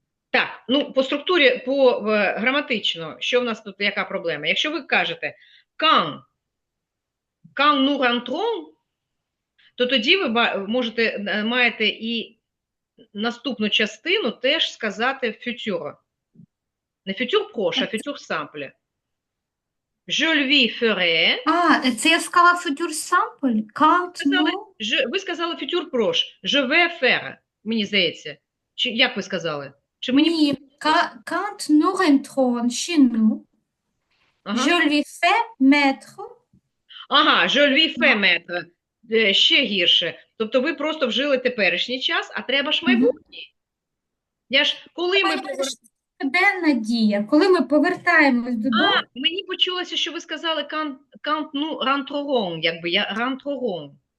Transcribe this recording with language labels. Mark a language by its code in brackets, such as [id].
[uk] Так, ну, по структурі, по граматично, що в нас тут, яка проблема? Якщо ви кажете, [fr] quand, quand nous rentrons, [uk] то тоді ви маєте і наступну частину теж сказати futur. Не futur proche, а futur simple. [fr] Je lui ferai. [uk] Це я сказала futur simple? [fr] Quand nous... [uk] Ви сказали futur proche. [fr] Je vais faire, [uk] мені здається. Чи як ви сказали? Чи мені... Ні, [fr] quand nous rentrons chez nous, je lui fais mettre. Ага, je lui fais mettre. [uk] Ще гірше. Тобто ви просто вжили теперішній час, а треба ж майбутній. Коли ми Надія, коли ми повертаємось додому. Мені почулося, що ви сказали [fr] quand nous rentrerons, [uk] якби я rentrerons.